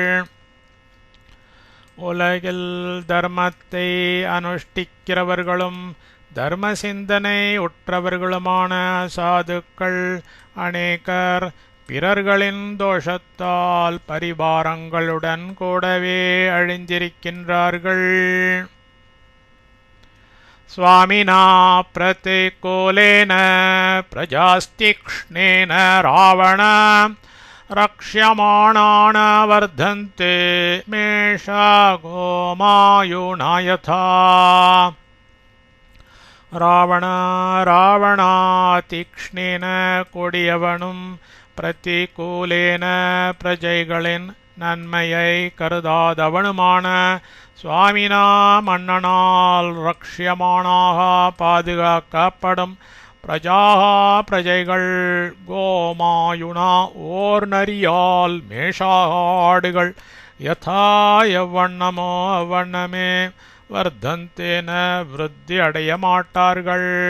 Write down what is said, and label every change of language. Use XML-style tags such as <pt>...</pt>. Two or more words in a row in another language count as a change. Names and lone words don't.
<ta>உலகில் தர்மத்தை அனுஷ்டிக்கிறவர்களும் தர்ம சிந்தனை உற்றவர்களுமான சாதுக்கள் அநேகர் பிறர்களின் தோஷத்தால் பரிவாரங்களுடன் கூடவே அழிந்திருக்கின்றார்கள்.</ta> <sa>स्वामिना प्रतिकूलेन प्रजास्तीक्ष्णेन रावण रक्ष्यमाणान् वर्धन्ते मेषा गोमायुना यथा</sa> <ta>ராவணாதீக்ஷ்ணேன கொடியவனும் பிரதிகூலேன பிரஜைகளின் நன்மையை கருதாதவனுமான சுவாமினா மன்னனால் ரக்ஷ்யமானாக பாதுகாக்கப்படும் பிரஜைகள் கோமாயுனா ஓர் நரியால் மேஷாடுகள் யதா எவ்வண்ணமோ அவ்வண்ணமே வர்த்தந்தேன விருத்தி அடைய மாட்டார்கள்.</ta>